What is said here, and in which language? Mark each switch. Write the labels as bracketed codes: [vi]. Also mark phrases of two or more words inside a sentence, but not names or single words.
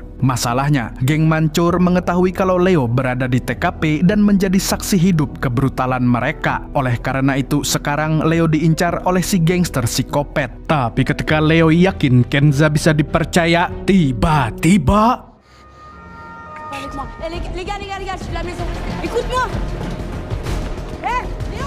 [id] Masalahnya, geng Mancur mengetahui kalau Leo berada di TKP dan menjadi saksi hidup kebrutalan mereka. Oleh karena itu, sekarang Leo diincar oleh si gangster psikopat. Tapi ketika Leo yakin Kenza bisa dipercaya, tiba-tiba... [fr] Les gars, je suis de la maison. Écoute-moi.